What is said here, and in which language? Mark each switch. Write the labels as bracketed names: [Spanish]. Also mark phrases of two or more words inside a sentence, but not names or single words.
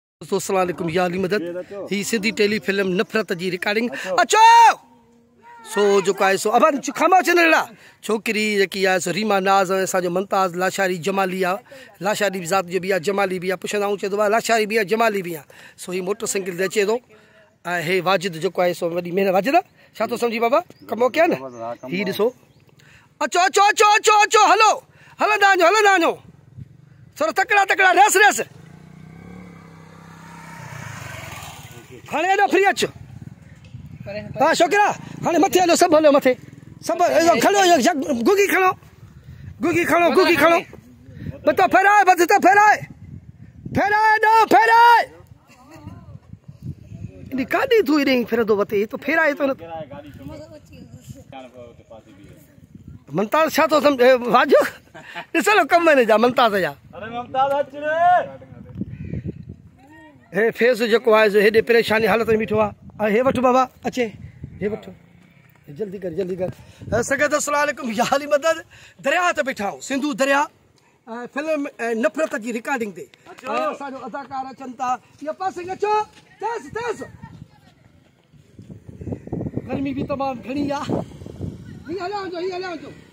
[Sindhi] दोस्तों [Arabic] السلام عليكم [Sindhi] या अली मदद ही सिंधी टेली फिल्म नफ़रत जी रिकॉर्डिंग अचो सो जो है सो अब खामा अचनि अहिड़ा छोकिरी जेकी आहे सो रीमा नाज़ ऐं असांजो मुमताज़ लाशारी जमाली आहे लाशारी बि ज़ात जो बि आहे जमाली बि आहे पुछंदा आहियूं चए थो भाउ लाशारी बि आहे जमाली बि आहे सो ही मोटरसाइकिल ते अचे थो ऐं हे वाजिद जेको आहे सो वॾी महिनत वाजिद छा थो सम्झी बाबा कमो कया न ही ॾिसो अचो अचो अचो अचो अचो हलो हलंदा वञो थोड़ा तकड़ा तकड़ा रेस रेस हाणे एॾो फ्री अचो हाँ छोकिरा हाणे मथे हलो सभु हलो मथे सभु खणो गुगी खणो मथो फेराए बस तो फेराए गाड़ी तू इॾे फिरंदो वते तो फेराए तो मुमताज़ छा तो सम्झ वाजो ॾिसो कम आहिनि जा मुमताज़ जा हे फेस जेको आहे सो हेॾे परेशानी हालत में बीठो आहे हे वठो बाबा अचे हे वठो जल्दी कर सगत [Arabic] السلام عليكم [Sindhi] या अली मदद दरिया ते बीठा आहियूं सिंधू दरिया फिल्म नफ़रत जी रिकॉर्डिंग ते असांजो अदाकार अचनि था इहा पासे अचो तेज़ गर्मी भी तमाम घणी आहे ही हलिया वञो